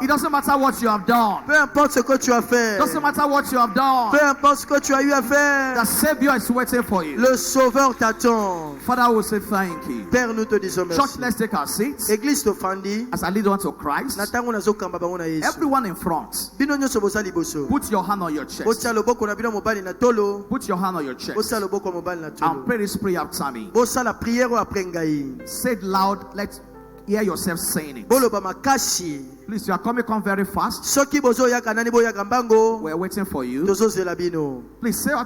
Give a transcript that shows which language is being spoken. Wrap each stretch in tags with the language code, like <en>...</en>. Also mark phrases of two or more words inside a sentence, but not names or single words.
<en>It doesn't matter what you have done.</en> <fr>Peu importe ce que tu as fait.</fr> <en>It doesn't matter what you have done.</en> <fr>Peu importe ce que tu as eu à faire.</fr> <en>The Savior is waiting for you.</en> <fr>Le Sauveur t'attend.</fr> <en>Father, I will say thank you.</en> <fr>Père, nous te disons</fr> <en>Church,</en> <fr>merci.</fr> <en>let's take our seats</en> <ln>Église tofandi.</ln> <en>as I lead on to Christ.</en> <ln>Na ntango nazokamba bango na Yesu.</ln> <en>Everyone in front,</en> <ln>Bino nyonso boza liboso.</ln> <en>put your hand on your chest.</en> <ln>Botia loboko na bino mobali na tolo.</ln> <en>Put your hand on your chest</en> <ln>Botia loboko mobali na</ln> <en>and</en> <ln>tolo.</ln> <en>pray this prayer after me.</en> <ln>Bosala prière après ngai.</ln> <en>Say it loud. Let's hear yourself saying it.</en> <ln>Boloba makasi.</ln> <en>Please, you are coming. Come very fast.</en> <ln>Soki bozo yaka nani boyaka mbango.</ln> <en>We're waiting for you.</en> <ln>Tozozela bino.</ln> <en>Please say</en>